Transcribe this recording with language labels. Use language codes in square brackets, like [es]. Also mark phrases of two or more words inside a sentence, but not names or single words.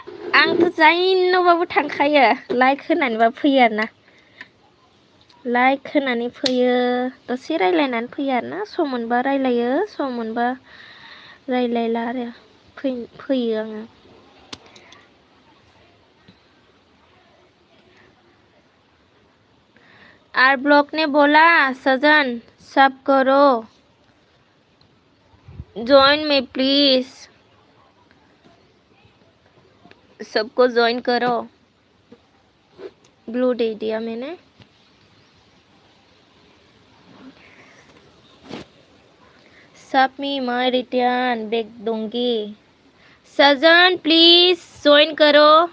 [brx] आंथ' जायनावबाबो थांखायो लाइक होनानैबाबो फैयो आरोना लाइक होनानै फैयो दसे रायलायनानै फैयो आरोना सम मोनबा रायलायो सम मोनबा रायलायला आरो फैयो आङो [hi] आर ब्लॉक ने बोला सजन सब करो ज्वाइन में प्लीज सबको ज्वाइन करो ब्लू दे दिया मैंने सब में मैं [en] return back [hi] दूंगी सजन प्लीज ज्वाइन करो